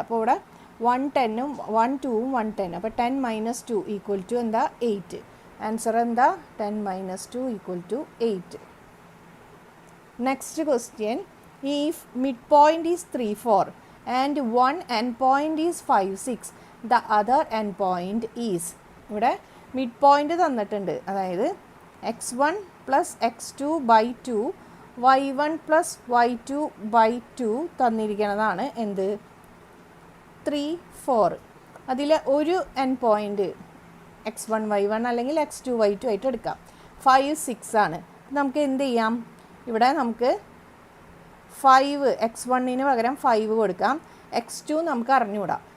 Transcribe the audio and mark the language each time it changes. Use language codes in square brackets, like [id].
[ml] അപ്പോൾ ഇവിടെ 110ഉം 1,2ഉം 110. അപ്പോൾ 10 - 2 = എന്താ? 8. ആൻസർ എന്താ? [en] 10 - 2 = 8. Next question. If mid point is 3, 4 and one end point is 5, 6, the other end point is. [ml] ഇവിടെ മിഡ് പോയിൻറ്റ് തന്നിട്ടുണ്ട്. അതായത് x1 + x2/2 y1 + y2/2 തന്നിരിക്കുന്നതാണ് എന്ത്? 3, 4. അതിൽ ഒരു എൻഡ് പോയിൻറ്റ് x1, y1 അല്ലെങ്കിൽ x2, y2 ആയിട്ട് എടുക്കാം. 5, 6 ആണ്. നമുക്ക് എന്ത് ചെയ്യാം? ഇവിടെ നമുക്ക് 5 x1 പകരം 5 കൊടുക്കാം. x2 നമുക്ക് അറിഞ്ഞുകൂടാം.